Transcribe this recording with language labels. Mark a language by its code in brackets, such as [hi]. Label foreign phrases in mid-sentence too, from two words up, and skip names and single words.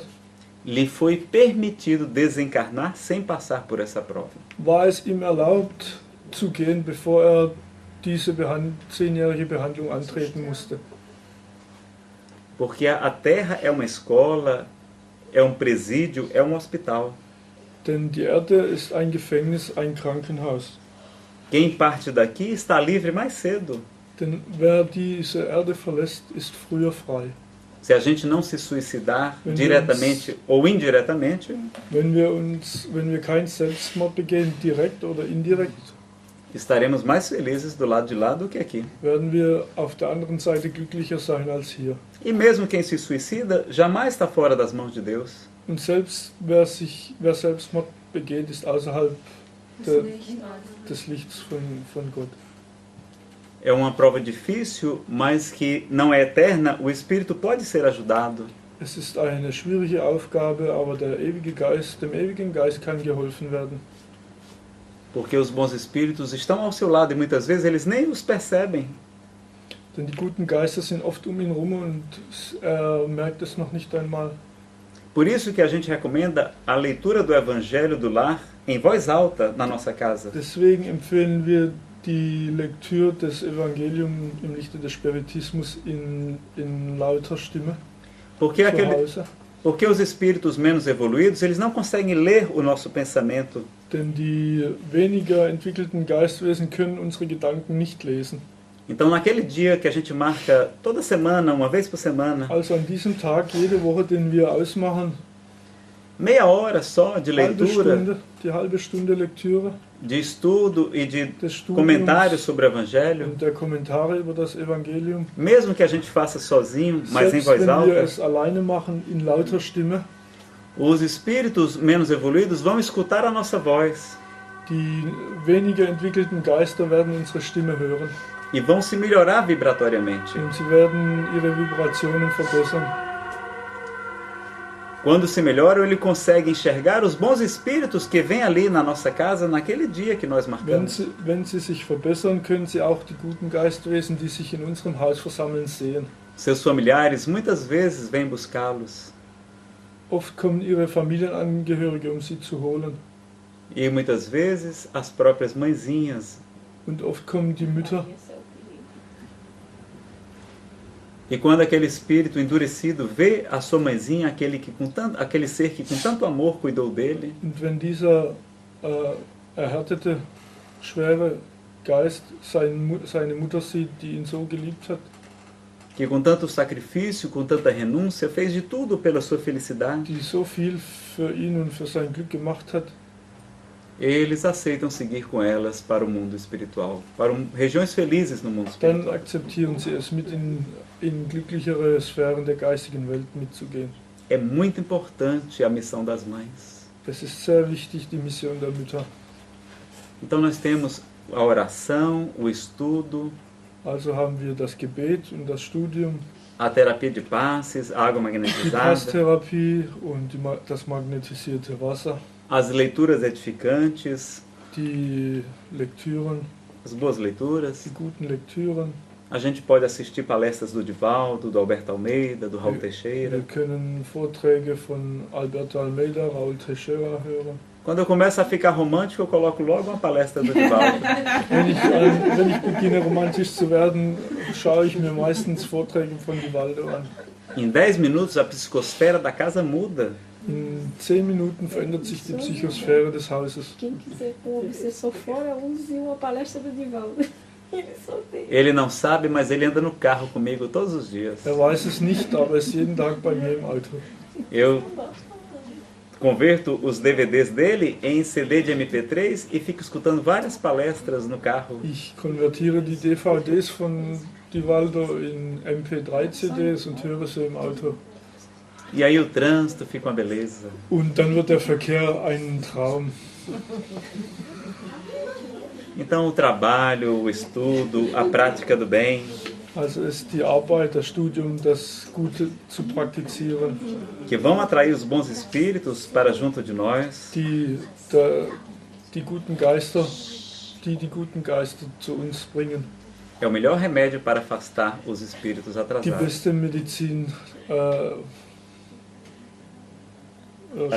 [pt] lhe foi permitido desencarnar sem passar por essa prova. [de] war es ihm erlaubt zu gehen, bevor diese 10-jährige Behandlung antreten musste. [pt] Porque a Terra é uma escola, é um presídio, é um hospital. [de] Denn die Erde ist ein Gefängnis, ein Krankenhaus. [pt] Quem parte daqui está livre mais cedo. [de] Denn wer diese Erde verlässt, ist früher frei. [pt] Se a gente não se suicidar [de] Wenn [pt] diretamente ou indiretamente, [de] Wenn wir keinen Selbstmord begehen, direkt oder indirekt, [pt] estaremos mais felizes do lado de lá do que aqui. [de] werden wir auf der anderen Seite glücklicher sein als hier. [pt] E mesmo quem se suicida jamais está fora das mãos de Deus. [de] Und selbst wer Selbstmord begeht, ist außerhalb des Lichts von Gott. [pt] É uma prova difícil, mas que não é eterna. O espírito pode ser ajudado. [de] Es ist eine schwierige Aufgabe, aber dem ewigen Geist kann geholfen werden. [pt] Porque os bons espíritos estão ao seu lado e muitas vezes eles nem os percebem. [de] Denn die guten Geister sind oft ihn rum und er merkt es noch nicht einmal. [pt] Por isso que a gente recomenda a leitura do Evangelho do Lar em voz alta na nossa casa. [de] Deswegen empfehlen wir die Lektüre des Evangeliums im Lichte des Spiritismus in lauter Stimme [pt] Porque, [de] zu Hause. [pt] porque os espíritos menos evoluídos, eles não conseguem ler o nosso pensamento. [de] Denn die weniger entwickelten Geistwesen können unsere Gedanken nicht lesen. [pt] Então, naquele dia que a gente marca toda semana, uma vez por semana, [de] Also an diesem Tag, jede Woche, den wir ausmachen, [pt] meia hora só de leitura, [de] die halbe Stunde Lektüre [pt] de estudo e de [de] des Studiums [pt] comentários sobre o Evangelho, [de] und der Kommentare über das Evangelium. [pt] mesmo que a gente faça sozinho, mas em [de] Selbst [pt] voz [de] wenn wir [pt] alta, [de] es alleine machen, in lauter Stimme, [pt] os espíritos menos evoluídos vão escutar a nossa voz [de] die weniger entwickelten Geister werden unsere Stimme hören [pt] e vão se melhorar vibratoriamente. [de] und sie werden ihre Vibrationen verbessern. [pt] Quando se melhoram, ele consegue enxergar os bons espíritos que vêm ali na nossa casa naquele dia que nós marcamos. [de] Wenn sie sich verbessern, können sie auch die guten Geistwesen, die sich in unserem Haus versammeln, sehen. [pt] Seus familiares muitas vezes vêm buscá-los [de] Oft kommen ihre Familienangehörige, um sie zu holen. [pt] e muitas vezes as próprias mãezinhas. [de] Und oft kommen die Mütter. [pt] E quando aquele espírito endurecido vê a sua mãezinha, aquele ser que com tanto amor cuidou dele, [de] Und wenn dieser erhärtete, schwere Geist seine Mutter sieht, die ihn so geliebt hat, [pt] que com tanto sacrifício, com tanta renúncia, fez de tudo pela sua felicidade, [de] die so viel für ihn und für sein Glück gemacht hat, [pt] eles aceitam seguir com elas para o mundo espiritual, para regiões felizes no mundo espiritual. [de] dann akzeptieren sie es, mit in glücklichere Sphären der geistigen Welt mitzugehen. [pt] É muito importante a missão das mães. [de] Es ist sehr wichtig, die Mission der Mütter. [pt] Então nós temos a oração, o estudo, [de] Also haben wir das Gebet und das Studium, [pt] a terapia de passes, a água [de] die [pt] magnetizada, [de] Passtherapie und das magnetisierte Wasser, [pt] as leituras edificantes, [de] die Lektüren, [pt] as boas leituras. [de] die guten Lektüren. [pt] A gente pode assistir palestras do Divaldo, do Alberto Almeida, do Raul Teixeira. [de] Wir können Vorträge von Alberto Almeida, Raul Teixeira hören. [pt] Quando eu começo a ficar romântico, eu coloco logo uma palestra do Divaldo. [de] Wenn ich beginne romantisch zu werden, schaue ich mir meistens Vorträge von Divaldo an. [pt] Em 10 minutos, a psicosfera da casa muda. [de] In 10 Minuten verändert sich die Psychosphäre des Hauses. [pt] Quem quiser com o obsessor fora, use uma palestra do Divaldo. Ele só tem. Ele não sabe, mas ele anda no carro comigo todos os dias. [de] Er weiß es nicht, aber er ist jeden Tag bei mir im Auto. [pt] Eu converto os DVDs dele em CD de MP3 e fico escutando várias palestras no carro. [de] Ich konvertiere die DVDs von Divaldo in MP3-CDs und höre sie im Auto. [pt] E aí o trânsito fica uma beleza. [de] Und dann wird der Verkehr ein Traum. [pt] Então o trabalho, o estudo, a prática do bem, [de] Also ist die Arbeit, das Studium, das Gute zu praktizieren, [pt] que vão atrair os bons espíritos para junto de nós, [de] die guten Geister, die guten Geister zu uns bringen. [pt] é o melhor remédio para afastar os espíritos [de] Die [pt] atrasados. [de] beste Medizin, [pt] Para